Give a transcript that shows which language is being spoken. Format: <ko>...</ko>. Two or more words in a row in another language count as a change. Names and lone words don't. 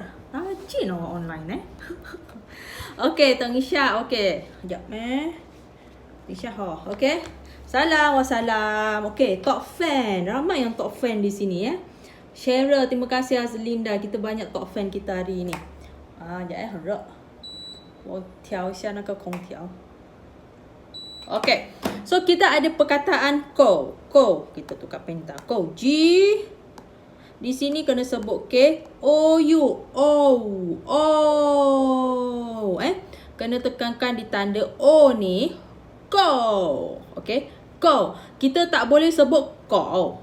<ms>Rajin awak online Okay, Teng Isya. Okay. Sekejap Isya okay. Salam wassalam. Okay, top fan. Ramai yang top fan di sini Cheryl, terima kasih Azlinda. Kita banyak top fan kita hari ini.</ms> <zh>很热，我调一下那个空调。</zh> <ms>Okay, so kita ada perkataan ko. Kita tukar penta. Ko. G. Di sini kena sebut K. O, U. Kena tekankan di tanda O ni. Ko. Okay. Ko. Kita tak boleh sebut ko.</ms>